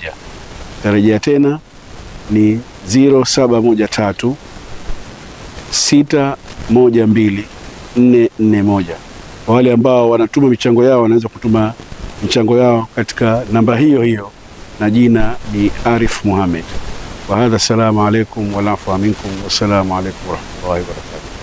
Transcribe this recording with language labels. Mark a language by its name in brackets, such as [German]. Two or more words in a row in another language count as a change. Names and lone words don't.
[Swahili] Tarejea tena ni 0713 612 441. Kwa wale ambao wanatuma michango yao, wanaweza kutuma michango yao katika namba hiyo hiyo, na jina ni Arif Muhammad. [Arabic] وهذا، السلام عليكم والعفو منكم، والسلام عليكم ورحمة الله وبركاته.